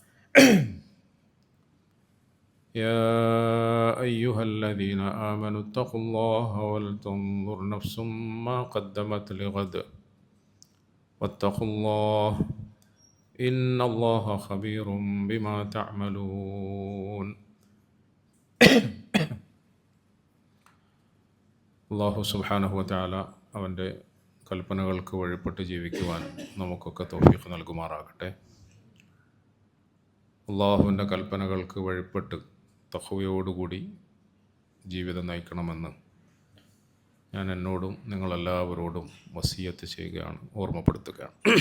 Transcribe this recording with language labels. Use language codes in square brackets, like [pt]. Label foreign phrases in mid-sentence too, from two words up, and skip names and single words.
[ar] يا أيها الذين آمنوا اتقوا الله ولتنظر نفس ما قدمت لغد واتقوا الله إن الله خبير بما تعملون. الله سبحانه وتعالى [ml] അവൻ്റെ കൽപ്പനകൾക്ക് വഴിപ്പെട്ട് ജീവിക്കുവാൻ നമുക്കൊക്കെ തൗഫീഖ് നൽകുമാറാകട്ടെ. അള്ളാഹുവിൻ്റെ കൽപ്പനകൾക്ക് വഴിപ്പെട്ട് തഖ്വയോടുകൂടി ജീവിതം നയിക്കണമെന്ന് ഞാൻ എന്നോടും നിങ്ങളെല്ലാവരോടും വസിയത്ത് ചെയ്യുകയാണ്, ഓർമ്മപ്പെടുത്തുകയാണ്.